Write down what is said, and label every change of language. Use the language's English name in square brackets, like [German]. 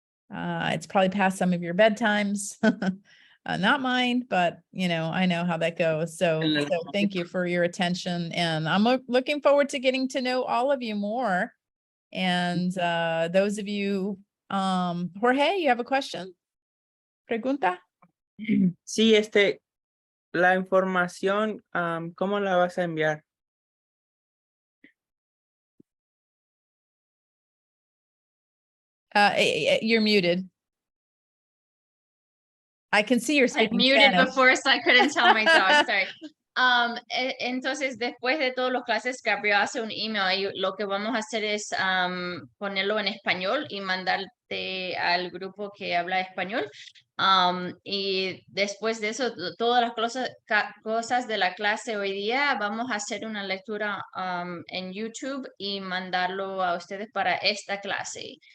[English] It's probably past some of your bedtimes. Not mine, but you know, I know how that goes. So thank you for your attention. And I'm looking forward to getting to know all of you more. And those of you, Jorge, you have a question? [Spanish] Pregunta? Sí, la información, ¿cómo la vas a enviar? [English] You're muted. I can see you're speaking muted Spanish. before, so I couldn't tell my dog. Sorry. [Spanish] Entonces, después de todas las clases, Gabrielle hace un email y lo que vamos a hacer es ponerlo en español y mandar al grupo que habla español. Y después de eso, todas las cosas de la clase hoy día, vamos a hacer una lectura en YouTube y mandarlo a ustedes para esta clase.